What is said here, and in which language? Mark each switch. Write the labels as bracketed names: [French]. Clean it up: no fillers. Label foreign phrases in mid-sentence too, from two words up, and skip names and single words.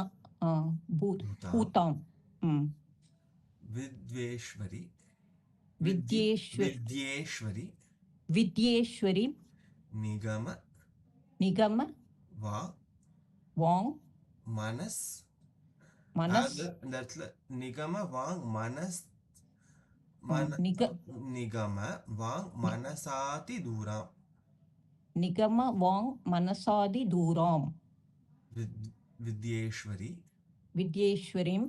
[Sanskrit] भूताम विद्येश्वरी विद्येश्वरी विद्येश्वरी निगम निगम वांग मनस मनस [Tamil] இந்த இடத்துல [Sanskrit] निगम वाङ् मनस् निगम वाङ् मनसादि दूराम् निगम वाङ् मनसादि दूराम् வித்யேஸ்வரி வித்யேஸ்வரிம்